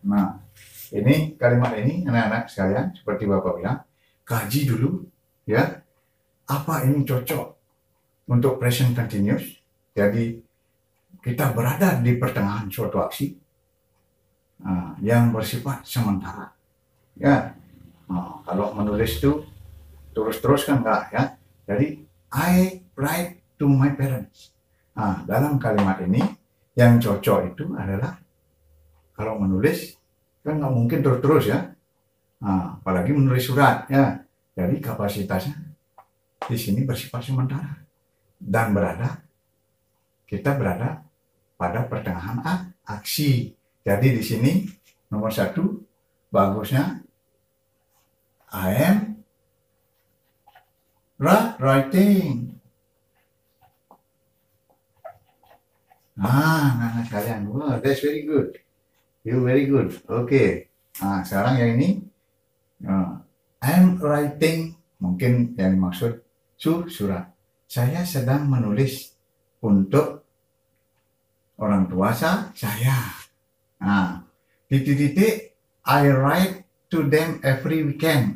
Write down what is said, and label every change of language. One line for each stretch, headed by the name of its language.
Indonesian: Nah, ini kalimat ini anak-anak sekalian seperti Bapak bilang, kaji dulu ya, apa ini cocok untuk present continuous. Jadi kita berada di pertengahan suatu aksi yang bersifat sementara ya. Nah, kalau menulis itu terus-terus kan enggak ya. Jadi
English: I write to my parents.
Indonesian: Nah, dalam kalimat ini yang cocok itu adalah, kalau menulis kan nggak mungkin terus-terus ya. Nah, apalagi menulis surat ya. Jadi kapasitasnya di sini bersifat sementara dan kita berada pada pertengahan aksi. Jadi di sini nomor 1 bagusnya
English: I am writing.
Indonesian: Nah, kalian,
English: wow, that's very good. You very good. Oke.
Indonesian: Nah, sekarang yang ini
English: I'm writing,
Indonesian: mungkin yang dimaksud surat. Saya sedang menulis untuk orang tua saya. Nah, titik-titik
English: I write to them every weekend.